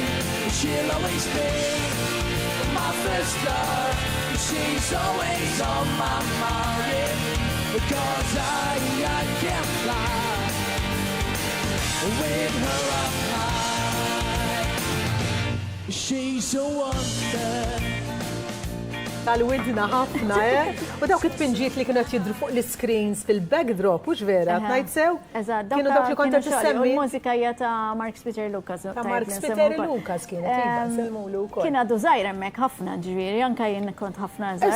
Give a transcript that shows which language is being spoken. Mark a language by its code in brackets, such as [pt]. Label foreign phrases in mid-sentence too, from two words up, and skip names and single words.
[en] She'll always be my first love. She's always on my mind, because I can't fly with her up high. She's a wonder. [mt] Tal-widna ħafna, U dawk it-pinġiet li kienu jidru fuq l-screens fil-backdrop, mhux vera, ngħid sew? Eżatt, Kienu dawk li kont qed tissemmi. Il-mużika hija ta' Mark Peter Lucas. Ta' Mark Peter Lucas kienet, iva, nsemmulu wkoll. Kien għadu żgħir hemmhekk ħafna ġifieri, anke jien kont ħafna żgħar.